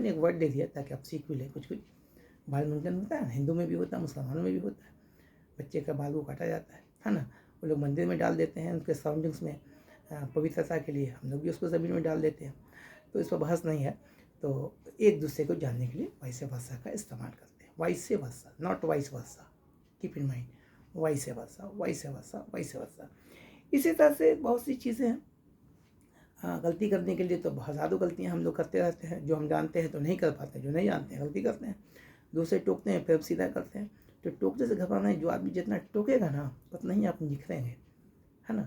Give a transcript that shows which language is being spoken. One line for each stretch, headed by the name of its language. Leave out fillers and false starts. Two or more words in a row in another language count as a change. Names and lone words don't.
Hindi: मैंने एक वर्ड दे दिया ताकि आप सीख भी लें कुछ कुछ। बाल मुंडन होता है, हिंदू में भी होता है, मुसलमानों में भी होता है, बच्चे का बाल को काटा जाता है ना, वो लोग मंदिर में डाल देते हैं उनके सराउंडिंग्स में, पवित्रता के लिए, हम लोग भी उसको ज़मीन में डाल देते हैं, तो इस पर बहस नहीं है। तो एक दूसरे को जानने के लिए
English: vice versa
Hindi: का इस्तेमाल करते हैं,
English: vice versa, not vice versa, keep in mind, vice versa, vice versa, vice versa.
Hindi: इसी तरह से बहुत सी चीज़ें हैं। गलती करने के लिए तो बहुत ज़्यादा गलतियाँ हम लोग करते रहते हैं, जो हम जानते हैं तो नहीं कर पाते, जो नहीं जानते हैं गलती करते हैं, दूसरे टोकते हैं फिर सीधा करते हैं। तो टोकने से घबराना है, जो आदमी जितना टोकेगा ना उतना ही आप निखरेंगे, है ना।